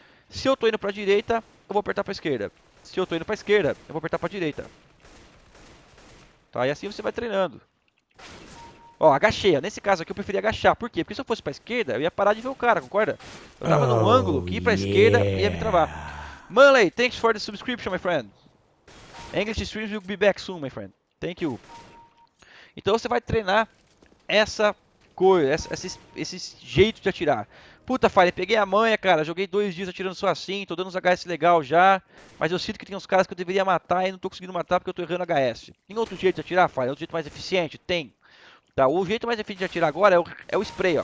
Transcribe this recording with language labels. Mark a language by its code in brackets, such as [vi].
[pt] Se eu tô indo pra direita, eu vou apertar pra esquerda. Se eu tô indo pra esquerda, eu vou apertar pra direita. Tá? E assim você vai treinando. Ó, agachei. Nesse caso aqui eu preferi agachar. Por quê? Porque se eu fosse pra esquerda, eu ia parar de ver o cara, concorda? Eu tava num ângulo que ir pra esquerda ia me travar. [en] Manley, thanks for the subscription, my friend. English streams will be back soon, my friend. Thank you. [pt] Então você vai treinar essa coisa, esse jeito de atirar. Puta, Fire, peguei a manha, cara. Joguei 2 dias atirando só assim, tô dando uns HS legal já. Mas eu sinto que tem uns caras que eu deveria matar e não tô conseguindo matar porque eu tô errando HS. Tem outro jeito de atirar, Fire? Outro jeito mais eficiente? Tem. Tá, o jeito mais eficiente de atirar agora é o spray, ó.